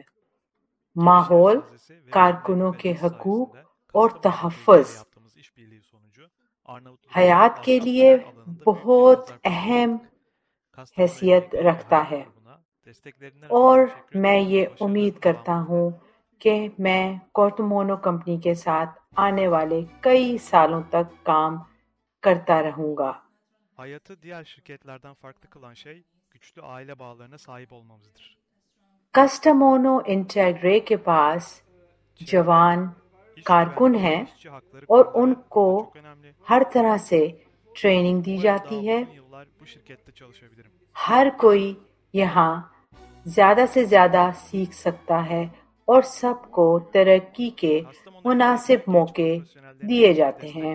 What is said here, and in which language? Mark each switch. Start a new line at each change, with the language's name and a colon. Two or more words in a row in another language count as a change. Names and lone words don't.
Urdu: ماحول، کارکنوں کے حقوق اور تحفظ حیات کے لیے بہت اہم حیثیت رکھتا ہے، اور میں یہ امید کرتا ہوں کہ میں کوٹمونو کمپنی کے ساتھ آنے والے کئی سالوں تک کام کرتا رہوں گا.
Turkish: Hayatı diğer şirketlerden farklı kılan şey güçlü aile bağlarına sahip olmamızdır.
Urdu: کسٹمونو انٹیگرے کے پاس جوان کارکن ہیں اور ان کو ہر طرح سے ٹریننگ دی جاتی ہے. ہر کوئی یہاں زیادہ سے زیادہ سیکھ سکتا ہے اور سب کو ترقی کے مناسب موقع دیے جاتے ہیں.